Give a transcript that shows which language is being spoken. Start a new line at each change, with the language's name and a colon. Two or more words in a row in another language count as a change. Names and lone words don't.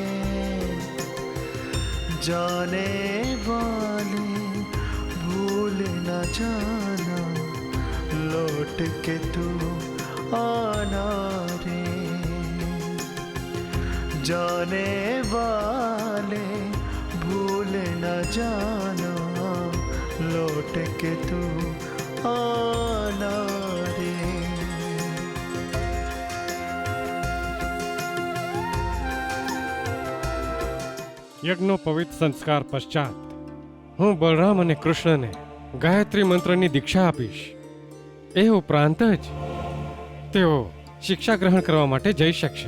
Hindi: जाने वाले भूल न जाना, लौट के तू आना रे. जाने वाले भूल न जाना, लौट के तू आना रे.
Gujarati: યજ્ઞનો પવિત્ર સંસ્કાર પશ્ચાત હું બલરામ અને કૃષ્ણને ગાયત્રી મંત્રની દીક્ષા આપીશ. એ ઉપરાંત જ તેઓ શિક્ષા ગ્રહણ કરવા માટે જઈ શકશે.